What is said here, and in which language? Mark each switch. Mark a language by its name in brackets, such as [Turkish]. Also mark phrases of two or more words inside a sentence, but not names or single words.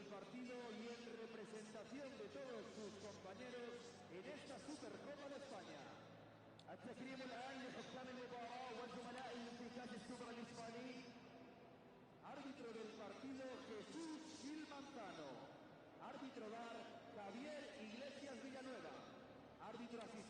[Spanish] partido y en representación de todos sus compañeros en esta Supercopa de España. [Arabic] التكريم الآن لحكام المباراة وزملائهم في كأس السوبر الإسباني. [Spanish] Árbitro del partido Jesús Gil Manzano. Árbitro VAR Javier Iglesias Villanueva. Árbitro asistente.